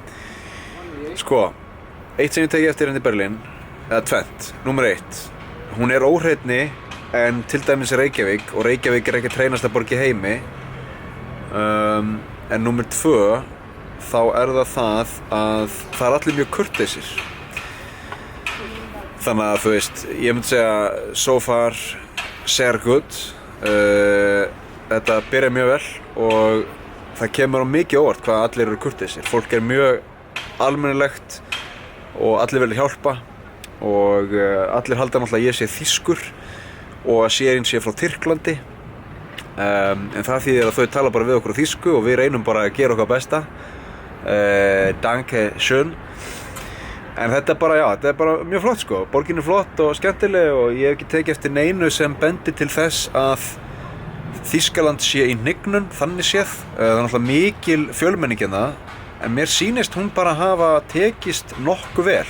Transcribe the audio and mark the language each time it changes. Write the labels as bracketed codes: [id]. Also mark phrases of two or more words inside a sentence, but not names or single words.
[is] sko, eitt sem ég teki eftir hérna í Berlín eða tvennt, númer 1 hún er óhreinni en til dæmis Reykjavík, og Reykjavík er ekki hreinasta borg í heimi. En númer 2, þá er það að það er allir mjög kurteisir. Þannig að þú veist, ég myndi segja [en] so far, [is] sehr good. Þetta byrja mjög vel og það kemur á mikið óvart hvað allir eru kurteisir. Fólk er mjög almennilegt og allir vilja hjálpa og allir halda náttúrulega að ég sé þýskur og að sérin sé frá Tyrklandi. En það þýðir að þau tala bara við okkur á þýsku og við reynum bara að gera okkar besta. [de] Danke schön. [is] En þetta er bara mjög flott sko. Borgin er flott og skemmtileg og ég hef ekki tekið eftir neinu sem bendir til þess að Þýskaland sé í hnignun, þannig séð. Það er náttúrulega mikil fjölmenning hérna, en mér sýnist hún bara hafa tekist nokkuð vel.